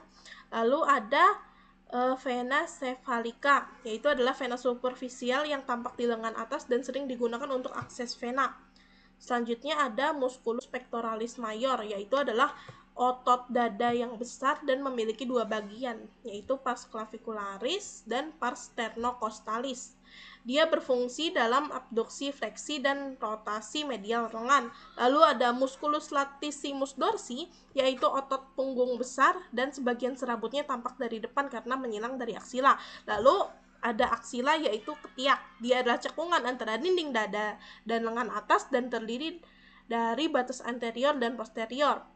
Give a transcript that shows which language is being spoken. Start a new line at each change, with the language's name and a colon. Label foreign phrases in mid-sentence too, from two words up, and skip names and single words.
Indonesian: Lalu ada
Latin: vena cephalica,
Indonesian: yaitu adalah vena superficial yang tampak di lengan atas dan sering digunakan untuk akses vena. Selanjutnya ada
Latin: musculus pectoralis major,
Indonesian: yaitu adalah otot dada yang besar dan memiliki dua bagian, yaitu
Latin: pars clavicularis
Indonesian: dan
Latin: pars sternocostalis.
Indonesian: Dia berfungsi dalam abduksi, fleksi, dan rotasi medial lengan. Lalu ada
Latin: musculus latissimus dorsi,
Indonesian: yaitu otot punggung besar dan sebagian serabutnya tampak dari depan karena menyilang dari aksila. Lalu ada aksila, yaitu ketiak. Dia adalah cekungan antara dinding dada dan lengan atas dan terdiri dari batas anterior dan posterior.